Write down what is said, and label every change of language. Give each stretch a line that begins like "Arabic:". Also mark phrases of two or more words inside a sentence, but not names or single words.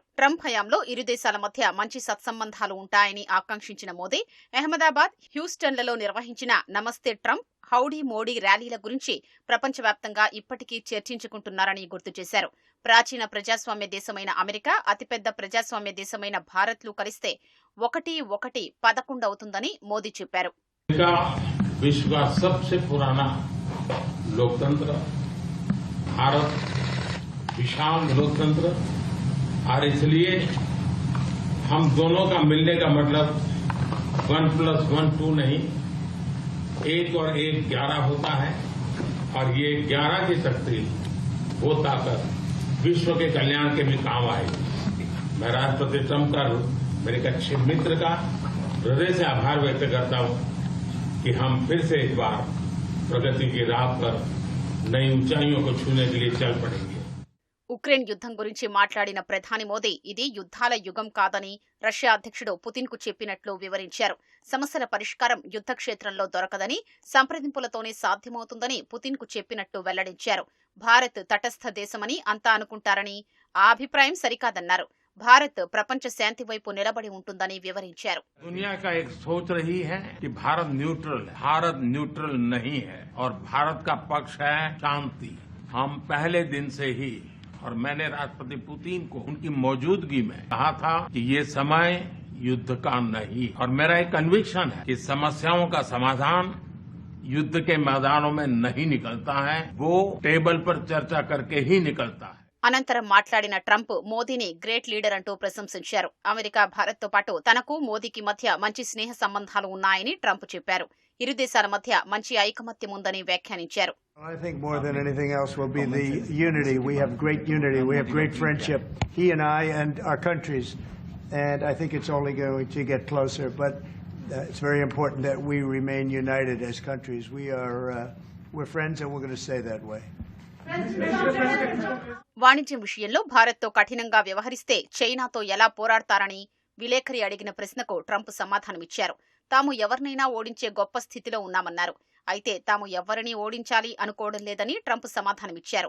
Telugu: ట్రంప్ హయాంలో ఇరు దేశాల మధ్య మంచి సత్సంబంధాలు ఉంటాయని ఆకాంక్షించిన మోదీ అహ్మదాబాద్, హ్యూస్టన్లలో నిర్వహించిన నమస్తే ట్రంప్, హౌడీ మోడీ ర్యాలీల గురించి ప్రపంచవ్యాప్తంగా ఇప్పటికీ చర్చించుకుంటున్నారని గుర్తు చేశారు. ప్రాచీన ప్రజాస్వామ్య దేశమైన అమెరికా, అతిపెద్ద ప్రజాస్వామ్య దేశమైన భారత్లు కలిస్తే 1-1-11 అవుతుందని మోదీ చెప్పారు.
Hindi: विश्व का सबसे पुराना लोकतंत्र भारत, विशाल लोकतंत्र, और इसलिए हम दोनों का मिलने का मतलब 1+1 2 नहीं, 1 और 1 11 होता है, और ये 11 की शक्ति, वो ताकत विश्व के कल्याण के भी काम आएगी। मैं राष्ट्रपति ट्रंप का, मेरे एक अच्छे मित्र का हृदय से आभार व्यक्त करता हूं कि हम फिर से एक बार प्रगति की राह पर नई ऊंचाइयों को छूने के लिए चल पड़ेंगे.
Telugu: ఉక్రెయిన్ యుద్ధం గురించి మాట్లాడిన ప్రధాని మోదీ ఇది యుద్ధాల యుగం కాదని రష్యా అధ్యక్షుడు పుతిన్ కు చెప్పినట్లు వివరించారు. సమస్యల పరిష్కారం యుద్ధ క్షేత్రంలో దొరకదని, సంప్రదింపులతోనే సాధ్యమవుతుందని పుతిన్ కు చెప్పినట్టు వెల్లడించారు. భారత్ తటస్థ దేశమని అంతా అనుకుంటారని, ఆ అభిప్రాయం సరికాదన్నారు. భారత్ ప్రపంచ శాంతి వైపు నిలబడి ఉంటుందని వివరించారు.
Hindi: दुनिया का एक सोच रही है कि भारत न्यूट्रल नहीं है, और भारत का पक्ष है शांति. हम पहले दिन से ही, और मैंने राष्ट्रपति पुतिन को उनकी मौजूदगी में कहा था कि ये समय युद्ध का नहीं, और मेरा एक कन्विक्शन है कि समस्याओं का समाधान युद्ध के मैदानों में नहीं निकलता है, वो टेबल पर चर्चा करके ही निकलता है.
Telugu: అనంతరం మాట్లాడిన ట్రంప్ మోదీని
English: great leader
Telugu: అంటూ ప్రశంసించారు. అమెరికా, భారత్తో పాటు తనకు మోదీకి మధ్య మంచి స్నేహ సంబంధాలు ఉన్నాయని ట్రంప్ చెప్పారు. ఇరు దేశాల మధ్య మంచి ఐకమత్యం ఉందని వ్యాఖ్యానించారు.
English: I think more than anything else will be the unity. We have great unity. We have great friendship, he and I and our countries. And I think it's only going to get closer. But it's very important that we remain united as countries. We're friends and we're going to stay that way.
Telugu: వాణిజ్యం విషయంలో భారత్తో కఠినంగా వ్యవహరిస్తే చైనాతో ఎలా పోరాడతారని విలేకరి అడిగిన ప్రశ్నకు ట్రంప్ సమాధానమిచ్చారు. తాము ఎవరినైనా ఓడించే గొప్ప స్థితిలో ఉన్నామన్నారు. అయితే తాము ఎవరిని ఓడించాలి అనుకోవడం లేదని ట్రంప్ సమాధానమిచ్చారు.